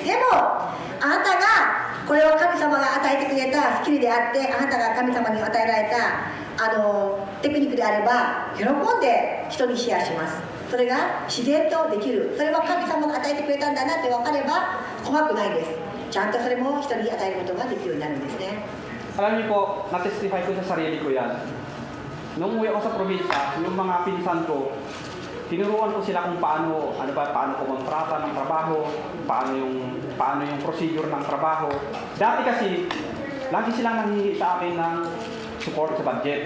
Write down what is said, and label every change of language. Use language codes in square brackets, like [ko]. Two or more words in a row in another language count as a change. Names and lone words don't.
[ja] でもあなたがこれを神様が与えてくれたスキルであって、あなたが神様に与えられたテクニックであれば喜んで人にシェアします。それが自然とできる。それは神様が与えてくれたんだなって分かれば怖くないです。ちゃんとそれも人に与えることができるようになるんですね。 [tl] Alam niyo po, na-testify ko sa sarili ko yan. Nung umuwi ako sa probinsya, yung mga pinsan ko, tinuruan ko sila kung paano kumontrata ng trabaho, paano yung procedure ng trabaho. Dati kasi, lagi silang nanghihingi sa akin ng support sa budget.